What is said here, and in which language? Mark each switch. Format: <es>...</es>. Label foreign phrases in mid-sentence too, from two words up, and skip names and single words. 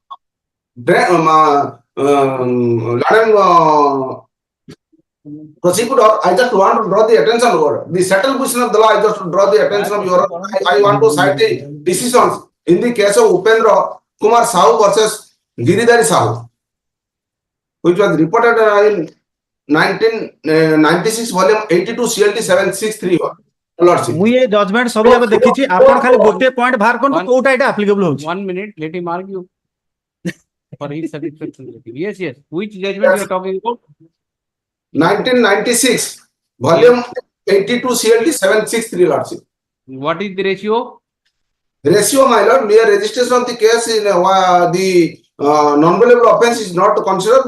<en>Prosecutor, I just want to draw the attention over the settled question of the law. I just draw the attention of your. I want to cite the decisions in the case of Upendra Kumar Sahu versus Giridhari Sahu, which was reported in 1996 volume 82 CLT 7631.</en> <or>ମୁଁ ଏ ଜଜମେଣ୍ଟ ସବୁ ଯାକ ଦେଖିଛି ଆପଣ ଖାଲି ଗୋଟେ ପଏଣ୍ଟ ବାହାର କରନ୍ତୁ କୋଉଟା ଏଟା ଆପ୍ଲିକେବଲ ହଉଛି</or> <en>1 minute let him argue For his satisfaction. Yes, yes. Which judgment you are talking about? 1996, volume 82 CLT 763, Lordship. What is the ratio? Ratio, my lord, mere registration of the case in the non-bailable offence is not considered.</en>